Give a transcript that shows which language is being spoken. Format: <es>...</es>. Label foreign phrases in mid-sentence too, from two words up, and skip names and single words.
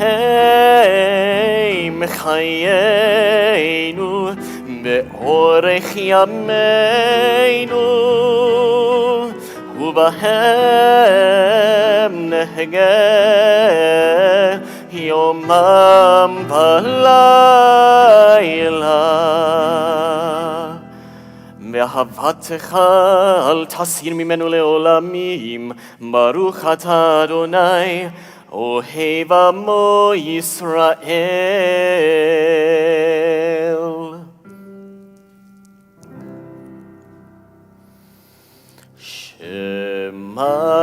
<he>הם חיינו ואורך ימינו ובהם נהגה יומם ולילה. ואהבתך אל תסיר ממנו לעולמים ברוך אתה אדוני אוהב עמו ישראל. Shema</he>